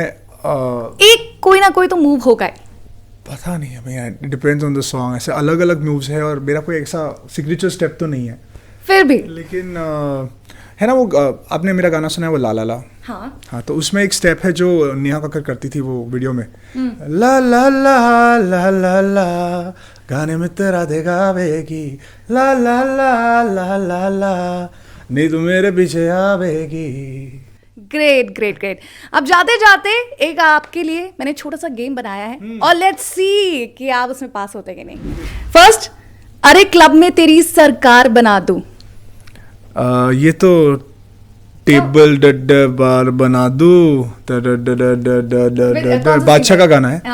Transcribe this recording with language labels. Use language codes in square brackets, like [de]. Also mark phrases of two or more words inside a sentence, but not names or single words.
[hi] एक कोई ना कोई तो मूव होगा ही. पता नहीं है भैया, [en] depends on the song. [hi] ऐसे अलग अलग मूव्स है और मेरा कोई ऐसा सिग्नेचर स्टेप तो नहीं है. फिर भी लेकिन है ना वो आपने मेरा गाना सुना है वो ला ला ला. हाँ, तो उसमें एक स्टेप है जो नेहा कक्कर करती थी वो वीडियो में. ला ला ला ला ला ला गाने में तेरा देगावेगी, ला ला ला ला ला ला नहीं तू मेरे पीछे आवेगी. [en] great great great. [hi] अब जाते जाते एक आपके लिए मैंने छोटा सा गेम बनाया है और [en] let's see [hi] कि आप उसमें पास होते कि नहीं. फर्स्ट, अरे क्लब में तेरी सरकार बना दूं. ये तो टेबल डड बार बना दूं बादशाह का गाना है.